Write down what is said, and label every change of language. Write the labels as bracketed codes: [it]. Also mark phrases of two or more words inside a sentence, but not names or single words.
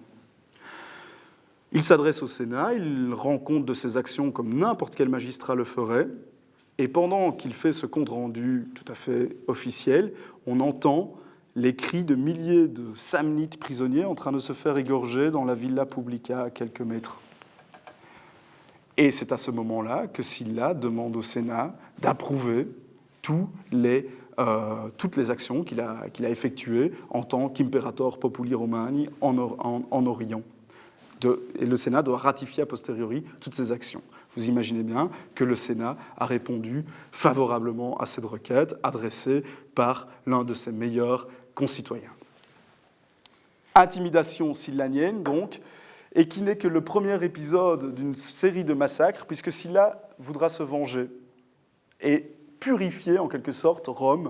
[fr] Il s'adresse au Sénat, il rend compte de ses actions comme n'importe quel magistrat le ferait, et pendant qu'il fait ce compte-rendu tout à fait officiel, on entend les cris de milliers de samnites prisonniers en train de se faire égorger dans la Villa Publica à quelques mètres. Et c'est à ce moment-là que Sylla demande au Sénat d'approuver toutes les actions qu'il a effectuées en tant qu' [la] imperator populi Romani [fr] en Orient. Et le Sénat doit ratifier [la] a posteriori [fr] toutes ces actions. Vous imaginez bien que le Sénat a répondu favorablement à cette requête adressée par l'un de ses meilleurs concitoyens. Intimidation syllanienne, donc, et qui n'est que le premier épisode d'une série de massacres, puisque Sylla voudra se venger et purifier en quelque sorte Rome.